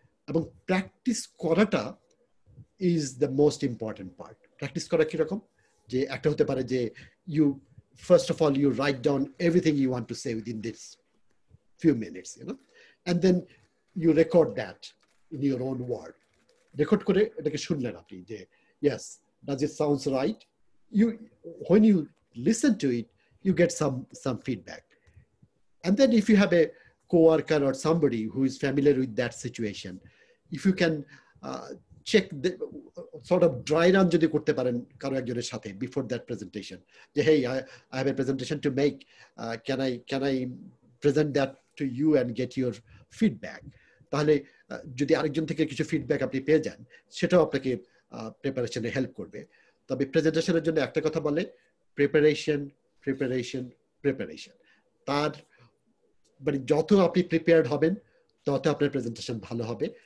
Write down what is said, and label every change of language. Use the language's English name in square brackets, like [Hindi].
[Bangla] এবং প্র্যাকটিস করাটা [English] Is the most important part. [Bangla] Practice করা কিরকম, যে একটা হতে পারে যে [English] You first of all you write down everything you want to say within this few minutes, and then you record that in your own word. [Bangla] Record করে এটাকে শুনলেন আপনি যে yes, [English] does it sounds right? When you listen to it, you get some feedback. And then if you have a co-worker or somebody who is familiar with that situation, if you can check the sort of dry run [Bangla] যদি করতে পারেন কারো একজনের সাথে [English] before that presentation, যে hey, I have a presentation to make, can I present that to you and get your feedback? [Bangla] তাহলে যদি আরেকজন থেকে কিছু ফিডব্যাক আপনি পেয়ে যান, সেটাও আপনাকে প্রিপারেশনে হেল্প করবে। তবে প্রেজেন্টেশনের জন্য একটা কথা বলে, প্রিপারেশন। তার মানে যত আপনি প্রিপেয়ার্ড হবেন তত আপনার প্রেজেন্টেশন ভালো হবে।